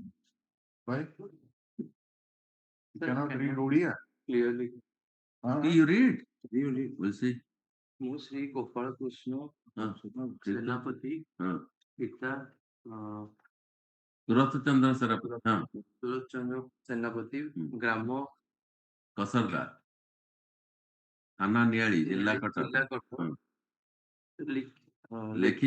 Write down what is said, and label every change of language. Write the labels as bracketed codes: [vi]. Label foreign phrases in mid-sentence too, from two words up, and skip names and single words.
[en] Why? You cannot read Odia. Clearly. Do you read? You read. We'll see. [or] ମୁଁ ଶ୍ରୀ ଗୋପାଳ କୃଷ୍ଣ ସେନାପତି ପିତା ସୁରତ ଚନ୍ଦ୍ର ସେନାପତି ସୁରତ ଚନ୍ଦ୍ର ସେନାପତି ଗ୍ରାମ କସରଦା ଥାନା ନିଆଳି ଜିଲ୍ଲା କଟକ ଲେଖି